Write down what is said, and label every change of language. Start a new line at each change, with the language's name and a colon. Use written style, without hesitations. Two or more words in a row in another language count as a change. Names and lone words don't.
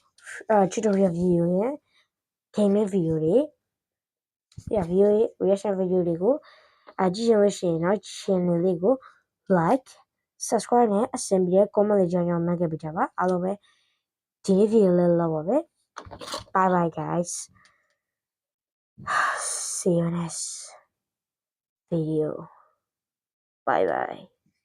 English: tutorial video
Burmese: ရဲ့
English: gaming video
Burmese: တွေvideo ရဲ့
English: reaction video
Burmese: တွေကိုကြည့်ရလို့ရှိရင်တော့ channel လေးကို
English: like subscribe
Burmese: နဲ့အဆင်ပြေ comment လေးကြောင်းမှတ်ခဲ့ပေးကြပါအားလုံးပဲဒီ video လေးလောက်ပါပဲ
English: bye bye guys see you next video bye bye